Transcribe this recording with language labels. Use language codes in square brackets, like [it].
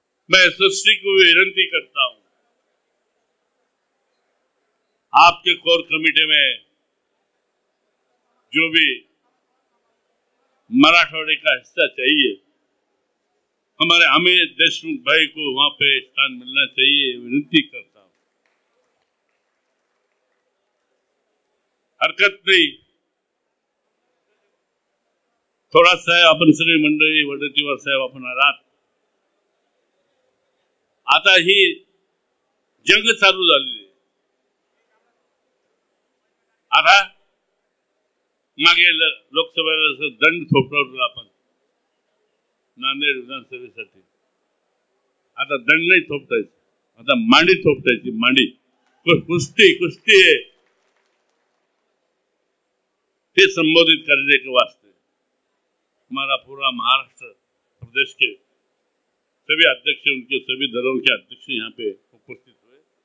[hi] मैं सृष्टि को विनती करता हूं, आपके कोर कमेटी में जो भी मराठवाड़े का हिस्सा चाहिए, हमारे अमित देशमुख भाई को वहां पे स्थान मिलना चाहिए, विनती करता हूं। हरकत नहीं, थोड़ा सा [mr] आपण सगळी मंडळी वडट्टीवार साहेब आपण आलात। आता ही जंग चालू झालेली आहे। आता मागे लोकसभेला दंड थोपवला आपण नांदेड विधानसभेसाठी। आता दंड नाही थोपटायचं, आता मांडी थोपटायची। [hi] मांडी कुस्ती कुस्ती है, ते संबोधित करने के वास्ते हमारा पूरा महाराष्ट्र प्रदेश के सभी अध्यक्ष, उनके सभी दलों के अध्यक्ष यहाँ पे उपस्थित हुए।